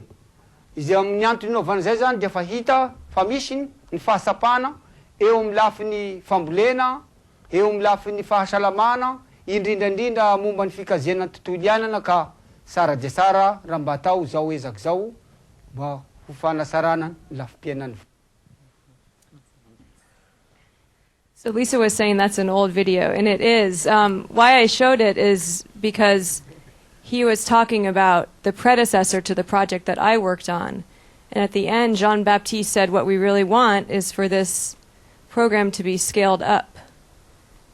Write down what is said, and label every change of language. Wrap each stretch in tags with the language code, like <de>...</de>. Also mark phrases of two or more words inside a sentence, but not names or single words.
<mg>Izy amin'ny antony inaovana izay zany dia fa hita fa misy ny fahasapana eo amin'ny lafin'ny fambolena, eo amin'ny lafin'ny fahasalamana, indrindrandrindra momba ny fikaziana ny tontolo iainana ka sara dia sara raha mba atao zao ezaka zao mba ho fanasarana ny lafim-piainana.</mg> <en>So Lisa was saying that's an old video, and it is. Why I showed it is because he was talking about the predecessor to the project that I worked on. And at the end, Jean-Baptiste said what we really want is for this program to be scaled up.</en>